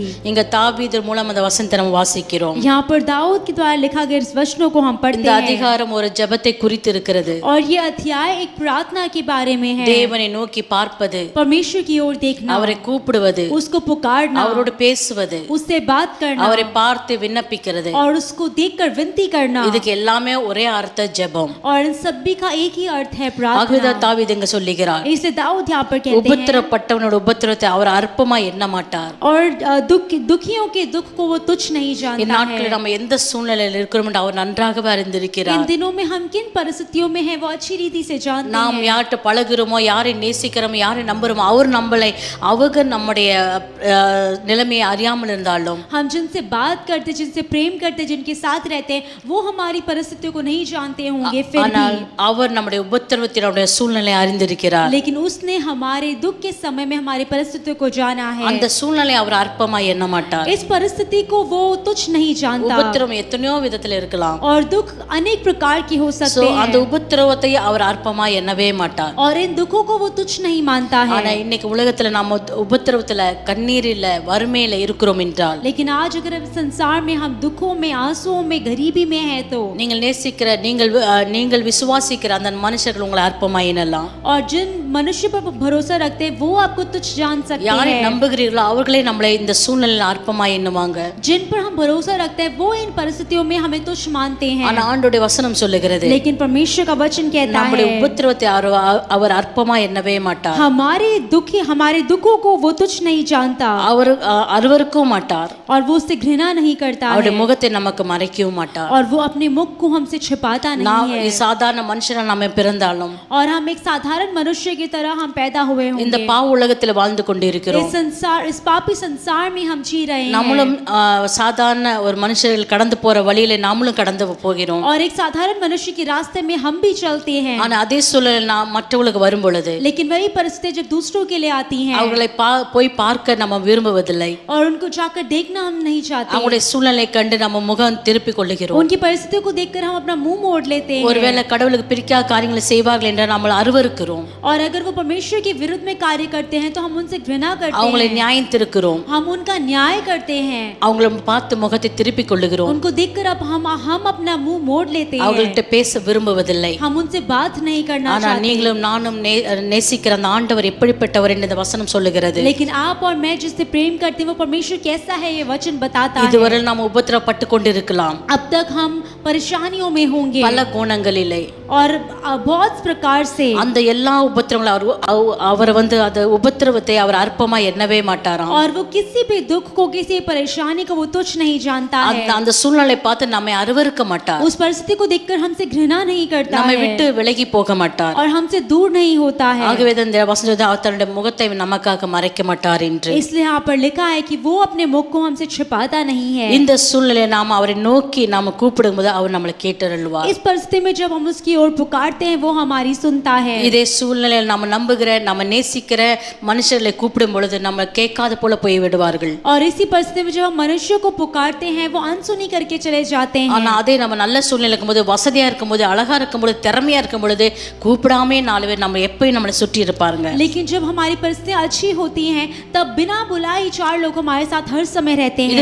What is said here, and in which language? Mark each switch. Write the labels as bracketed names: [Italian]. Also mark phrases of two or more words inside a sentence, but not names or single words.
[Tamil] இங்க தாவீது மூலம் அந்த வசனத்தை நம்ம வாசிக்கிறோம். [Hindi] यहाँ पर दाऊद के द्वारा लिखा गया इस वचनों को हम [Tamil] இந்த [Hindi] पढ़ते हैं [Tamil] அதிகாரம் ஒரு ஜெபத்தை குறித்து இருக்கிறது. [Hindi] और ये अध्याय एक प्रार्थना के बारे में है। [Tamil] தேவனை நோக்கி பார்ப்பது, [Hindi] परमेश्वर की ओर देखना, [Tamil] அவரை கூப்பிடுவது, [Hindi] उसको पुकारना, [Tamil] அவரோடு பேசுவது, [Hindi] उससे बात करना [Tamil] அவரை பார்த்து விண்ணப்பிக்கிறது. [Hindi] और उसको देखकर विनती करना, [Tamil] இதுக்கு எல்லாமே ஒரே அர்த்த ஜெபம். [Hindi] और इन सभी का एक ही अर्थ है प्रार्थना। [Tamil] ஆகவேதான் தாவீது இங்க சொல்லுகிறார், [Hindi] इसे दाऊद यहाँ पर कहते हैं [Tamil] உபத்திரப்பட்டவனோட உபத்திரத்தை அவர் அற்பமா எண்ண மாட்டார். [Hindi] और दुखियों के दुख को वो तुच्छ नहीं जानता [Tamil] இந்நாட்களில் [Hindi] है। [Tamil] நம்ம எந்த சூழ்நிலையில் இருக்கிறோம் என்று அவர் நன்றாகவே அறிந்திருக்கிறார். [Hindi] इन दिनों में हम किन परिस्थितियों में हैं वो अच्छी रीति से जानते [Tamil] நாம் [Hindi] हैं। [Tamil] யார்கிட்ட பழகுறோமோ, யாரை நேசிக்கிறோமோ, யாரை நம்புறோமோ, அவர் நம்மளை அவங்க நம்முடைய நிலைமையை அறியாமல் இருந்தாலும், [Hindi] हम जिनसे बात करते, जिनसे प्रेम करते, जिनके साथ रहते हैं, वो हमारी परिस्थितियों को नहीं जानते होंगे फिर [Tamil] ஆனால் [Hindi] भी, [Tamil] அவர் நம்முடைய உபத்திரவத்தை நம்முடைய சூழ்நிலை அறிந்திருக்கிறார். [Hindi] लेकिन उसने हमारे दुख के समय में हमारी परिस्थितियों को जाना है। [Tamil] அந்த சூழ்நிலை அவர் அற்பமா எண்ண மாட்டார். [Hindi] इस परिस्थिति को वो तुच्छ नहीं जानता [Tamil] உபத்திரவம் எத்தனையோ விதத்துல இருக்கலாம். [Hindi] और दुख अनेक प्रकार की हो सकते [Tamil] அந்த [Hindi] हैं [Tamil] உபத்திரவத்தை அவர் அற்பமா எண்ணவே மாட்டார். [Hindi] और इन दुखों को वो तुच्छ नहीं मानता [Tamil] ஆனா [Hindi] है। [Tamil] இன்னைக்கு உலகத்துல நாம உபத்திரவத்துல, கண்ணீரில, வறுமையில இருக்கிறோம் என்றால், [Hindi] लेकिन आज अगर संसार में हम दुखों में, आंसुओं में, गरीबी में है तो, [Tamil] நீங்கள் நேசிக்கிற, நீங்கள் விசுவாசிக்கிற அந்த மனுஷர்கள் உங்களை அற்பமா எண்ணலாம். [Hindi] और जिन मनुष्य पर भरोसा रखते हैं वो आपको तुच्छ जान सकते [Tamil] யாரை [Hindi] हैं। [Tamil] நம்புகிறீர்களோ அவர்களே நம்மளை இந்த சூழ்நிலையில அற்பமா எண்ணுவாங்க. [Hindi] जिन पर हम भरोसा रखते हैं वो इन परिस्थितियों में हमें तुच्छ मानते हैं। [Tamil] ஆனா ஆண்டவருடைய வசனம் சொல்லுகிறது, [Hindi] लेकिन परमेश्वर का वचन कहता [Tamil] நம்முடைய [Hindi] है [Tamil] உபத்திரவத்தை அவர் அற்பமா எண்ணவே மாட்டார். [Hindi] हमारे दुखों को वो तुच्छ नहीं जानता [Tamil] அவர் அருவருக்கவும் மாட்டார். [Hindi] और वो उससे घृणा नहीं करता [Tamil] அவருடைய [Hindi] है [Tamil] முகத்தை நமக்கு மறைக்கவும் மாட்டார். [Hindi] और वो अपने मुख को हमसे छिपाता [Tamil] நாம் [Hindi] नहीं है। [Tamil] சாதாரண மனுஷனா நாம பிறந்தாலும் [Hindi] और हम एक साधारण मनुष्य की तरह हम पैदा हुए [Tamil] இந்த [Hindi] होंगे। [Tamil] பாவ உலகத்துல வாழ்ந்து கொண்டிருக்கிறோம். [Hindi] इस पापी संसार में हम जी रहे हैं [Tamil] நம்மளும் சாதாரண ஒரு மனுஷர்கள் கடந்து போற வழியில நாமளும் கடந்து போகிறோம். [Hindi] और एक साधारण मनुष्य के रास्ते में हम भी चलते हैं। [Tamil] ஆனா அதே சூழலில் நாம் மற்றவர்களுக்கு வரும் பொழுது, [Hindi] लेकिन वही परिस्थिति जब दूसरों के लिए आती हैं [Tamil] அவர்களை போய் பார்க்க நம்ம விரும்புவதில்லை. [Hindi] और उनको जाकर देखना हम नहीं चाहते, [Tamil] அவங்களுடைய சூழ்நிலை கண்டு நம்ம முகம் திருப்பிக் கொள்ளுகிறோம். [Hindi] उनकी परिस्थितियों को देखकर हम अपना मुंह मोड़ लेते हैं। [Tamil] ஒருவேளை கடவுளுக்கு பிடிக்காத காரியங்களை செய்வார்கள் என்று நம்ம அருவருக்கிறோம். [Hindi] और अगर वो परमेश्वर के विरुद्ध में कार्य करते हैं तो हम उनसे घृणा करते [Tamil] அவங்களை [Hindi] हैं, [Tamil] நியாயம் திருக்கிறோம். [Hindi] हम उनका न्याय करते हैं, [Tamil] அவங்களை பார்த்து முகத்தை திருப்பிக் கொள்ளுகிறோம். [Hindi] उनको देखकर अब हम अपना मुंह मोड़ लेते हैं, [Tamil] அவங்கள்ட்ட பேச விரும்புவதில்லை. [Hindi] हम उनसे बात नहीं करना [Tamil] ஆனா [Hindi] चाहते। [Tamil] நீங்களும் நானும் நேசிக்கிற அந்த ஆண்டவர் எப்படிப்பட்டவர் என்று இந்த வசனம் சொல்லுகிறது. [Hindi] लेकिन आप और मैं जिससे प्रेम करते हैं वो परमेश्वर कैसा है ये वचन बताता है। [Tamil] இதுவரை நாம் உபத்திரப்பட்டு கொண்டிருக்கலாம் [Hindi] अब तक हम परेशानियों में होंगे [Tamil] பல கோணங்களிலே. [Hindi] और बहुत प्रकार से, [Tamil] அந்த எல்லா உபத்திரங்களும் அவர் அந்த உபத்திரவத்தை அவர் அற்பமா எண்ணவே மாட்டாராம். [Hindi] और वो किसी भी दुख को, किसी परेशानी को वो तुच्छ नहीं जानता है। [Tamil] அந்த சூழ்நிலை பார்த்து நம்மை அருவருக்க மாட்டார். [Hindi] उस परिस्थिति को देखकर हमसे घृणा नहीं करता [Tamil] நம்மை [Hindi] है [Tamil] விட்டு விலகி போக மாட்டார். [Hindi] और हमसे दूर नहीं होता है। [Tamil] ஆகவே இந்த வசனம் அவர் தன்னுடைய முகத்தை நமக்காக மறைக்க மாட்டார் என்று. [Hindi] इसलिए यहाँ पर लिखा है कि वो अपने मुख को हमसे छिपाता नहीं है। [Tamil] இந்த சூழ்நிலையை நாம் அவரை நோக்கி நாம கூப்பிடும்போது அவர் நம்மளை கேட்டருள்வார். [Hindi] इस परिस्थिति में जब हम उसकी ओर पुकारते हैं वो हमारी सुनता है। [Tamil] இதே சூழ்நிலையில் நம்ம நம்புகிற, நம்ம நேசிக்கிற மனுஷர்களை கூப்பிடும் பொழுது நம்ம கேட்காத போல போய் விடுவார்கள். [Hindi] और इसी परिस्थिति में जब हम मनुष्य को पुकारते हैं वो अनसुनी करके चले जाते हैं। [Tamil] ஆனா அதே நம்ம நல்ல சூழ்நிலை இருக்கும்போது, வசதியா இருக்கும்போது, அழகா இருக்கும்போது, திறமையா இருக்கும் பொழுது கூப்பிடாமே 4 பேர் நம்ம எப்பயும் நம்மளை சுற்றி இருப்பாருங்க. [Hindi] लेकिन जब हमारी परिस्थितियां अच्छी होती हैं तब बिना बुलाए 4 लोग हमारे साथ हर समय रहते हैं।